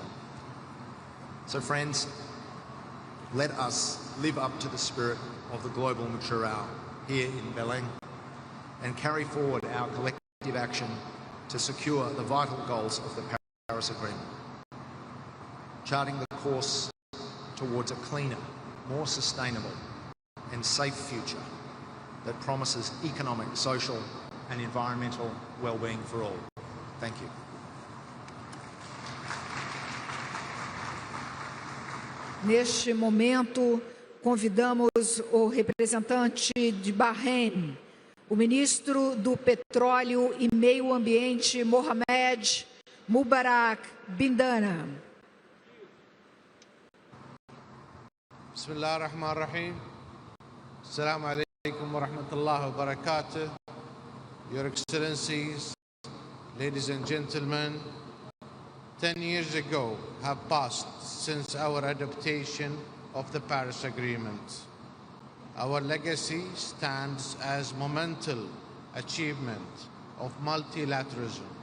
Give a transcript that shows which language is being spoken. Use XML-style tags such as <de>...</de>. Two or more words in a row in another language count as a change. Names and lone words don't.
<en>So friends, let us live up to the spirit of the global Multilateral here in Belém and carry forward our collective action to secure the vital goals of the Paris Agreement, charting the course towards a cleaner, more sustainable and safe future that promises economic, social and environmental well-being for all. Thank you.</en> <pt>Neste momento, convidamos o representante de Bahrein, o ministro do Petróleo e Meio Ambiente, Mohamed Mubarak Bindana.</pt> <ar>بسم الله الرحمن الرحيم. السلام عليكم ورحمة الله وبركاته.</ar> <en>Your Excellencies, ladies and gentlemen, 10 years ago have passed since our adoption of the Paris Agreement. Our legacy stands as monumental achievement of multilateralism.</en>